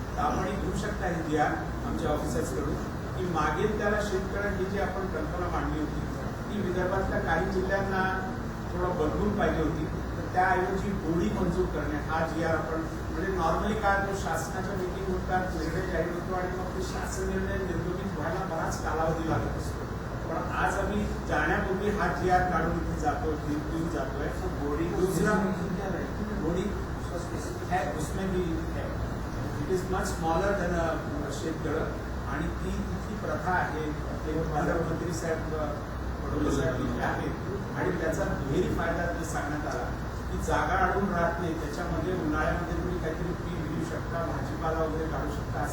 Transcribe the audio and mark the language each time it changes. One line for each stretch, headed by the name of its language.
Marathi: तर आपण घेऊ शकता हे GR आमच्या ऑफिसर्सकडून की मागेल त्याला शेतकऱ्यांची जी आपण कल्पना मांडली होती ती विदर्भातल्या काही जिल्ह्यांना थोडं बदलून पाहिजे होती. तर त्याऐवजी बोडी मंजूर करणे हा GR आपण म्हणजे नॉर्मली काय तो शासनाच्या मीटिंग होतात, निर्णय जाहीर होतो आणि मग ते शासन निर्णय निर्गमित व्हायला बराच कालावधी लागत असतो. पण आज आम्ही जाण्यापूर्वी हा GR काढून इथे जातो, घेऊन जातोय.
Hindi: बोडी दूसरा बोडी है उसमें भी है.
English: it is much smaller than
Marathi: शेततळ आणि ती तिथली प्रथा आहे. ते पालकमंत्री साहेब पडोले साहेब इथे आहेत आणि त्याचा दुहेरी फायदा सांगण्यात आला की जागा अडून राहत नाही, त्याच्यामध्ये उन्हाळ्यामध्ये तुम्ही काहीतरी पीक घेऊ शकता, भाजीपाला वगैरे काढू शकता.